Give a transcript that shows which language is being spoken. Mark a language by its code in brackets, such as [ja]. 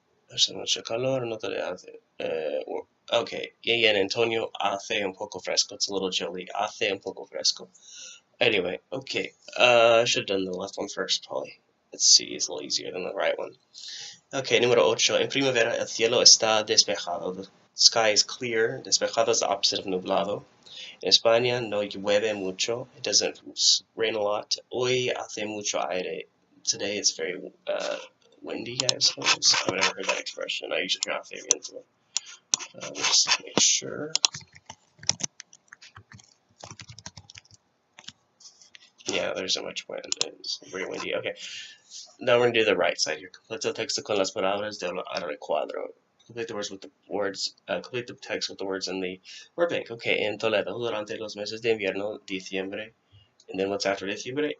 [es] Hace mucho calor, no te hace. Okay, y en Antonio hace un poco fresco. [en] It's a little chilly. [es] Hace un poco fresco. [en] Anyway, okay. I should have done the left one first, probably. Let's see, it's a little easier than the right one. [es] Okay, número 8. En primavera el cielo está despejado. [en] The sky is clear. [es] Despejado is the opposite of nublado. En España no llueve mucho. [en] It doesn't rain a lot. [es] Hoy hace mucho aire. [en] Today it's very windy, I suppose. I've never heard that expression. I usually try to figure into it. Just make sure. Yeah, there's so much wind. It's very windy. Okay. Now we're going to do the right side here. [es] Complete el texto con las palabras del recuadro. [en] Complete the words with the words. Complete the text with the words in the word bank. [es] Okay, en Toledo, durante los meses de invierno, diciembre, [en] and then what's after [es] diciembre?